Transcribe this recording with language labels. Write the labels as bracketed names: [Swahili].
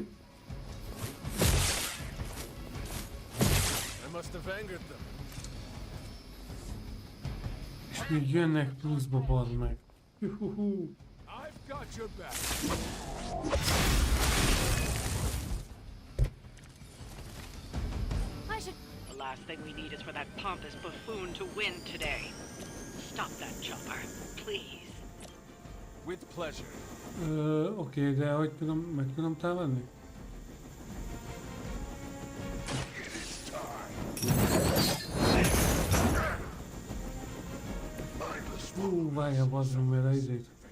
[English] I must have angered them. [Hungarian] És még jönnek pluszba, bazd meg. Juhuhu. [English] I've got your back. The last thing we need is for that pompous buffoon to win today. Stop that chopper, please. With pleasure. [Hungarian] Oké, de hogy tudom, meg tudom támadni? Várja, bazdmeg, mert a izét.